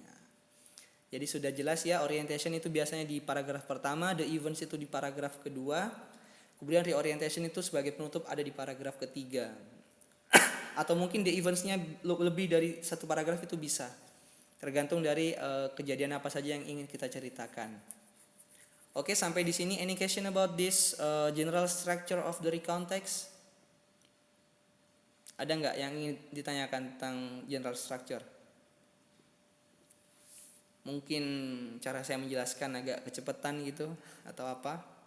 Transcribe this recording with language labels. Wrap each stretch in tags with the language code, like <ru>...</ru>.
<id>Nah, jadi sudah jelas ya, orientation itu biasanya di paragraf pertama, the events itu di paragraf kedua, kemudian reorientation itu sebagai penutup ada di paragraf ketiga. Atau mungkin the events-nya lebih dari satu paragraf itu bisa. Tergantung dari kejadian apa saja yang ingin kita ceritakan. Oke, sampai di sini.</id> <en>Any question about this general structure of the recount text?</en> <id>Ada nggak yang ingin ditanyakan tentang general structure? Mungkin cara saya menjelaskan agak kecepatan gitu atau apa?</id>